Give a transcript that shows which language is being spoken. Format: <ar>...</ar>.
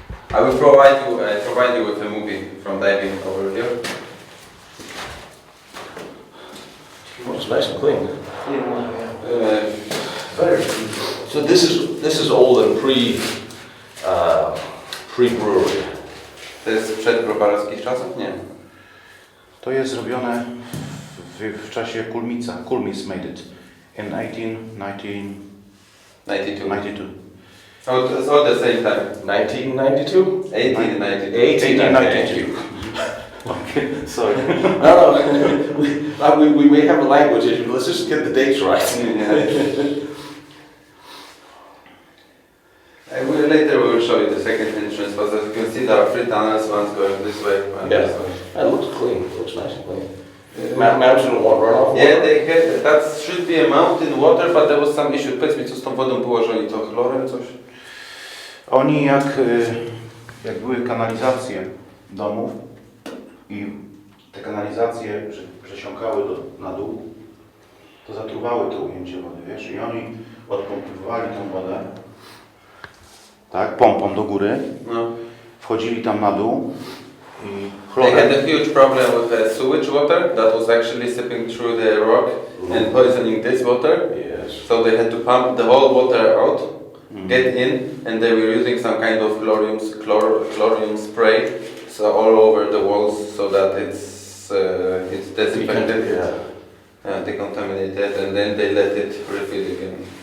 <en>I will provide you with a movie from diving over here. Well, it's nice and clean. Very. So this is old and pre-brewery.</en> <pl>To jest przed browarskich czasów? Nie. To jest zrobione w czasie Kulmica.</pl> <en>Kulmis made it in 92. 92. Oh, it's all the same time. 1992? 1892. 1892. Okay, sorry. No, we may have a language issue. Let's just get the dates right. Later we will show you the second entrance, but as you can see there are 3 tunnels, one's going this way, one Yeah. this way. It looks clean. It looks nice and clean. Mountain runoff. Yeah, they had, that should be a mountain water, but there was some issue.</en> <pl>Powiedz mi, co z tą wodą było, że oni to chlorem coś? Oni jak były kanalizacje domów i te kanalizacje przesiąkały na dół, to zatruwały to ujęcie wody, wiesz? I oni odpompowali tą wodę, tak, pompą do góry, No. wchodzili tam na dół i</pl> <en>They had</en> <pl>chlorem.</pl> <en>a huge problem with the sewage water that was actually seeping through the rock and poisoning this water. Yes. So they had to pump the whole water out, get in, and they were using some kind of chlorium spray, so all over the walls, so that it's disinfected, decontaminated, and then they let it refill again.</en>